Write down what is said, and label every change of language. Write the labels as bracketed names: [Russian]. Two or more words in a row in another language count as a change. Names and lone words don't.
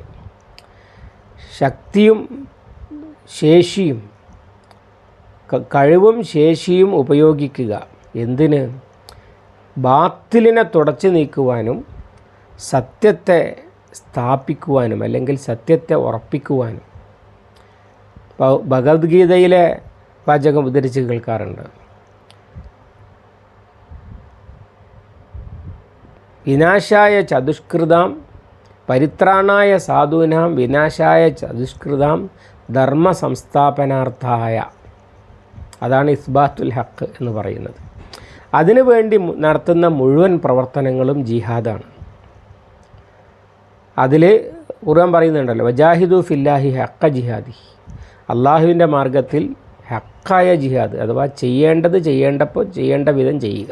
[Malayalam] ശക്തിയും ശേഷിയും, കഴിവും ശേഷിയും ഉപയോഗിക്കുക. എന്തിന്? ബാത്തിലിനെ തുടച്ചു നീക്കുവാനും സത്യത്തെ സ്ഥാപിക്കുവാനും, അല്ലെങ്കിൽ സത്യത്തെ ഉറപ്പിക്കുവാനും. ഭഗവത്ഗീതയിലെ വാചകം ഉദ്ധരിച്ച് കേൾക്കാറുണ്ട്. [Sanskrit] विनाशाय चतुष्कृतां परित्राणाय साधूनां विनाशाय चतुष्कृतां धर्म संस्थापनार्थाय. [Malayalam] അതാണ് [Arabic] إثبات الحق [Malayalam] എന്ന് പറയുന്നത്. അതിനു വേണ്ടി നടത്തുന്ന മുഴുവൻ പ്രവർത്തനങ്ങളും ജിഹാദാണ്. അതിൽ ഖുർആൻ പറയുന്നുണ്ടല്ലോ, [Arabic] وجاهدوا في الله حق جهاده. [Malayalam] അള്ളാഹുവിൻ്റെ മാർഗത്തിൽ ഹക്കായ ജിഹാദ്, അഥവാ ചെയ്യേണ്ടപ്പോൾ ചെയ്യേണ്ട വിധം ചെയ്യുക.